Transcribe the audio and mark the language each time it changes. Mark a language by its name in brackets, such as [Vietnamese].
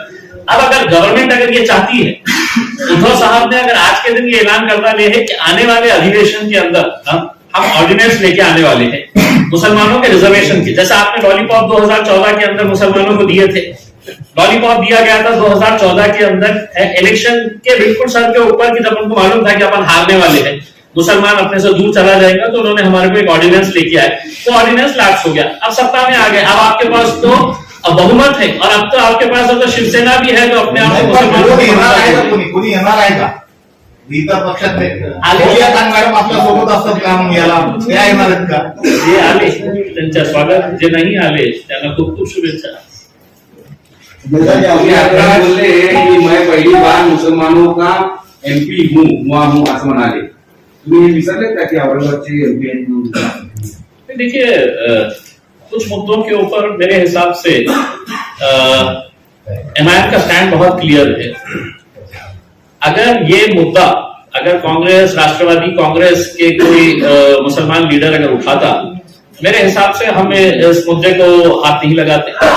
[Hindi] अब अगर गवर्नमेंट अगर ये चाहती है, उद्धव साहब ने अगर आज के दिन ये ऐलान करता है कि आने वाले अधिवेशन के अंदर हम ऑर्डिनेंस लेके आने वाले हैं मुसलमानों के रिजर्वेशन की, जैसा आपने लॉलीपॉप 2014 के अंदर मुसलमानों को दिए थे, लॉलीपॉप दिया गया था 2014 के अंदर इलेक्शन के बिल्कुल सर के ऊपर कि जब उनको मालूम था कि अपन हारने वाले हैं, मुसलमान अपने से दूर चला जाएगा, तो उन्होंने हमारे को एक ऑर्डिनेंस लेके आए, वो ऑर्डिनेंस लैप्स हो गया। अब सत्ता में आ गए, अब आपके पास तो बहुमत है और अब तो आपके पास अगर शिवसेना भी है जो अपने आप को मुसलमान [Marathi] कोणी येणार आहे का? इतर पक्षात मॅडम आपल्या सोबत असतात काम याला त्या येणार आहेत का? जे आले त्यांच्या स्वागत, जे नाही आले त्यांना खूप खूप शुभेच्छा. तुम्ही आता बोलले की [Hindi] मैं पहली बार मुसलमानों का एमपी हुआ हूँ [Marathi] असं म्हणाले. तुम्ही हे विसरलेत का की औरंगाबादचे एमपी आहेत? [Hindi] देखिए कुछ मुद्दों के ऊपर मेरे हिसाब से एमआईएम का स्टैंड बहुत क्लियर है. अगर ये मुद्दा, अगर कांग्रेस, राष्ट्रवादी कांग्रेस के कोई मुसलमान लीडर अगर उठाता, मेरे हिसाब से हम इस मुद्दे को हाथ नहीं लगाते.